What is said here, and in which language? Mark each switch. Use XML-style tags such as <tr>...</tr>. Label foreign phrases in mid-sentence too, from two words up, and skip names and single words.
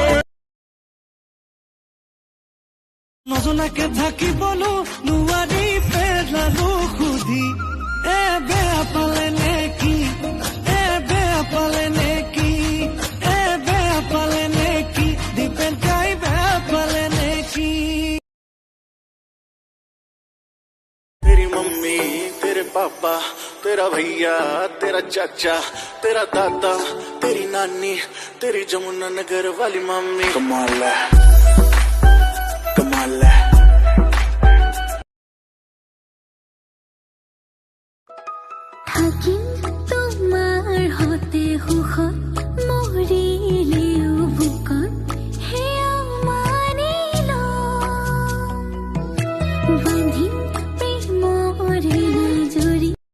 <as>নজনাকে থাকিবলো নোৱাৰি পেলালো সুধি এ বেয়া পালে নেকি এ বেয়া পালে নেকি এ বেয়া পালে নেকি দীপেন কাই বেয়া পালে নেকি</as> <hi>तेरी मम्मी तेरे पापा तेरा भैया तेरा चाचा तेरा दादा तेरी नानी तेरी जमुना नगर वाली मम्मी कमाल है कमाल है</hi> <as>থাকিম তোমাৰ হতে সুখত মৰিলেও বুকত সেয়া মানি ল বান্ধিম প্ৰেমৰে জৰি</as>